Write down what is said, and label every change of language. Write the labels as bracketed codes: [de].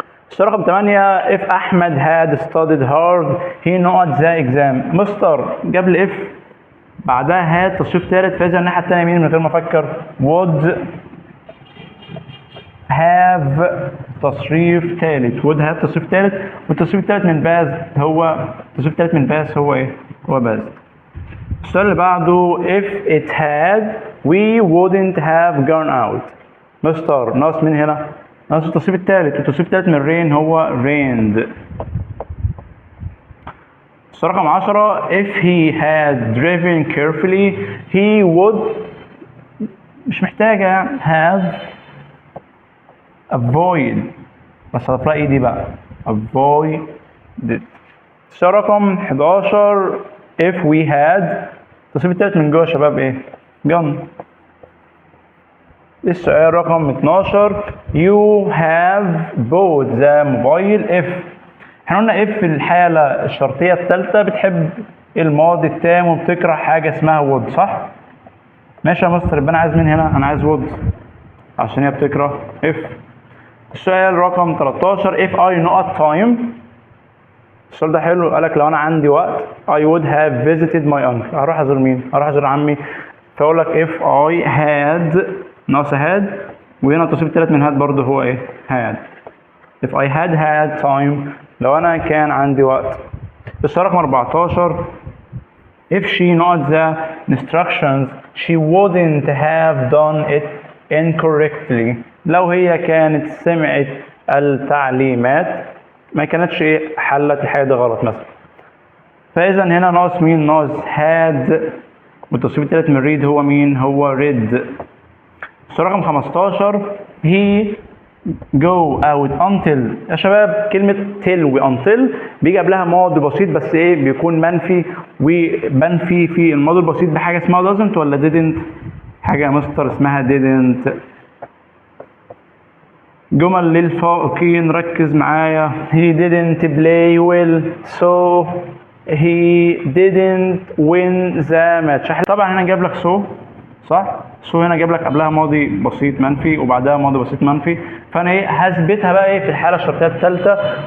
[ar] السؤال رقم 8 [en] if Ahmed had studied hard he not the exam، [ar] مستر جاب لي if بعدها had تصريف ثالث، فاذا الناحيه الثانيه مين من غير ما افكر؟ would have تصريف ثالث. would have تصريف ثالث، والتصريف الثالث من باز هو التصريف الثالث من باز هو ايه؟ هو باز. السؤال اللي بعده [en] if it had we wouldn't have gone out. [ar] مستر ناقص مين هنا؟ ناقص التصريف الثالث، والتصريف الثالث من rain هو rained. السؤال رقم 10 [en] if he had driven carefully he would [ar] مش محتاجة [en] have avoid، [ar] بس هضيف لها ايه دي بقى؟ [en] avoided. [ar] السؤال رقم 11 if we had التصريف التالت من جوه يا شباب ايه؟ gone. السؤال رقم 12 [en] you have bought the mobile if. [ar] احنا قلنا if في الحالة الشرطية التالتة بتحب الماضي التام وبتكره حاجة اسمها would، صح؟ ماشي يا مستر، يبقى انا عايز مين هنا؟ انا عايز would عشان هي بتكره if. السؤال رقم 13 [en] if I not time. [ar] السؤال ده حلو، قالك لو انا عندي وقت [en] I would have visited my uncle. [ar] هروح ازور مين؟ هروح ازور عمي. فاقول لك if I had ناقص had، وهنا التصريف التالت من had برضه هو ايه؟ had. [en] if I had time [ar] لو انا كان عندي وقت. السؤال رقم 14 [en] if she not the instructions she wouldn't have done it incorrectly. [ar] لو هي كانت سمعت التعليمات ما كانتش ايه حلت الحاجه دي غلط مثلا. فاذا هنا ناقص مين؟ ناقص had، والتصريف الثالث من read هو مين؟ هو read. السؤال رقم 15 [en] he go out until. [ar] يا شباب كلمه till و until بيجي قبلها ماضي بسيط بس ايه بيكون منفي، ومنفي في الماضي البسيط بحاجه اسمها doesn't ولا didn't؟ حاجه يا مستر اسمها didn't. جمل للفائقين ركز معايا. [en] he didn't play well so he didn't win the match. [ar] طبعا هنا جاب لك so صح؟ so هنا جاب لك قبلها ماضي بسيط منفي وبعدها ماضي بسيط منفي، فانا ايه هثبتها بقى ايه في الحاله الشرطيه الثالثه.